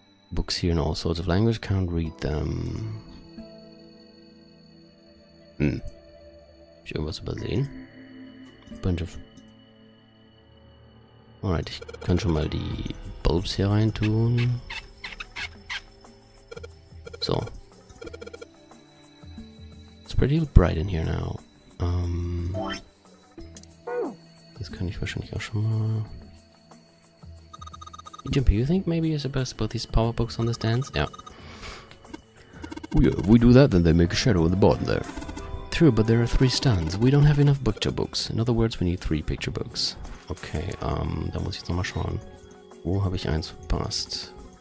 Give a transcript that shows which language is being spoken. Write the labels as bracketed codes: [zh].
[en] Books here in all sorts of language, can't read them. [de] Hab ich irgendwas übersehen? [en] Bunch of... [de] Alright, ich kann schon mal die Bulbs hier rein tun. So. [en] It's pretty bright in here now. [de] Das kann ich wahrscheinlich auch schon mal... [en] Jimpy, you think maybe you're supposed to put these power books on the stands? Yeah. Oh yeah, if we do that, then they make a shadow in the bottom there. True, but there are 3 stands. We don't have enough picture books. In other words, we need 3 picture books. [de] Okay, da muss ich jetzt nochmal schauen. Wo habe ich eins verpasst?